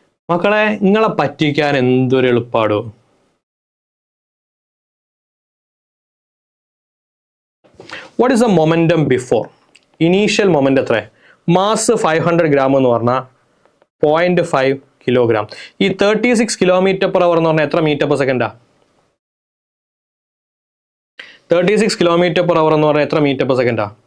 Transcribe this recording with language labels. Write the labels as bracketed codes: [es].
[ml] മക്കളെ, നിങ്ങളെ പറ്റിക്കാൻ എന്തൊരു എളുപ്പാടോ. [en] What is the momentum before? Initial momentum എത്ര? [ml] മാസ് 500 gram എന്ന് പറഞ്ഞാൽ 0.5 കിലോഗ്രാം. ഈ 36 km per hour എന്ന് പറഞ്ഞാൽ എത്ര metre per സെക്കൻഡാ? 36 km per hour എന്ന് പറഞ്ഞാൽ എത്ര മീറ്റർ പെർ സെക്കൻഡാ?